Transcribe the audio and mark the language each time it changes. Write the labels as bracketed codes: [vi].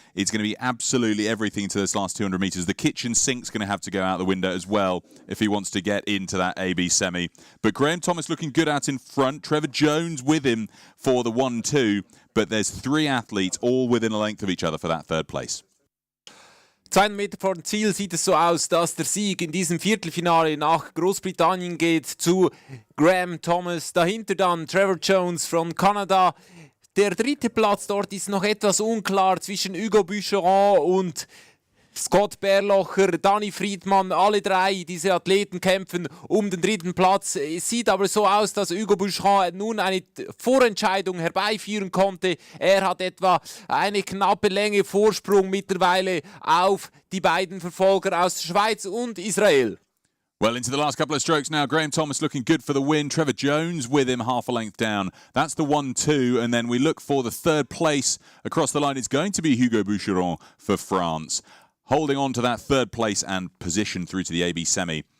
[en] It's going to be absolutely everything to this last 200 metres. The kitchen sink's going to have to go out the window as well if he wants to get into that AB semi. But Graham Thomas looking good out in front. Trevor Jones with him for the 1-2. But there's 3 athletes all within a length of each other for that 3rd place. [de] 200 Meter vor dem Ziel sieht es so aus, dass der Sieg in diesem Viertelfinale nach Großbritannien geht zu Graham Thomas. Dahinter dann Trevor Jones von Kanada. Der 3. Platz dort ist noch etwas unklar zwischen Hugo Boucheron und Scott Berlocher, Dani Friedmann, alle drei diese Athleten kämpfen um den dritten Platz. Es sieht aber so aus, dass Hugo Bouchard nun eine Vorentscheidung herbeiführen konnte. Er hat etwa eine knappe Länge Vorsprung mittlerweile auf die beiden Verfolger aus der Schweiz und Israel. [en] Well, into the last couple of strokes now. Graham Thomas looking good for the win. Trevor Jones with him half a length down. That's the 1-2. And then we look for the third place across the line. It's going to be Hugo Boucheron for France, holding on to that third place and position through to the AB semi.